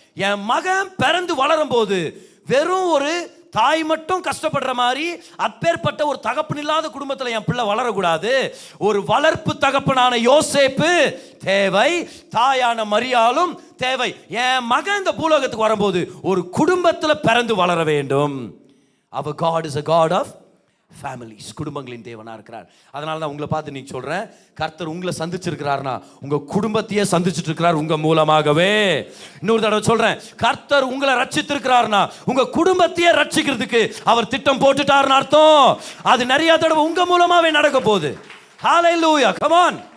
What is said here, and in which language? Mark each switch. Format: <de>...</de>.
<ta>என் மகன் பிறந்து வளரும் போது வெறும் ஒரு தாய் மட்டும் கஷ்டப்படுற மாதிரி அப்பேற்பட்ட ஒரு தகப்பன் இல்லாத குடும்பத்தில் என் பிள்ளை வளரக்கூடாது. ஒரு வளர்ப்பு தகப்பனான யோசேப்பு தேவை, தாயான மரியாளும் தேவை. என் மகன் இந்த பூலோகத்துக்கு வரும்போது ஒரு குடும்பத்தில் பிறந்து வளர வேண்டும். அவர்</ta> <en>God is a God of families,</en> <ta>குடும்பங்களின் தேவனா இருக்கிறார். அதனால தான் உங்களை பார்த்து நீங்க சொல்றேன், கர்த்தர் உங்களை சந்திச்சிருக்கிறார்னா உங்க குடும்பத்தையே சந்திச்சிட்டு இருக்கிறார் உங்க மூலமாகவே. இன்னொரு தடவை சொல்றேன், கர்த்தர் உங்களை ரட்சித்திருக்கிறார்னா உங்க குடும்பத்தையே ரட்சிக்கிறதுக்கு அவர் திட்டம் போட்டுட்டார்னு அர்த்தம். அது நிறைய தடவை உங்க மூலமாவே நடக்க போகுது. ஹalleluya,</ta> <en>come on.</en>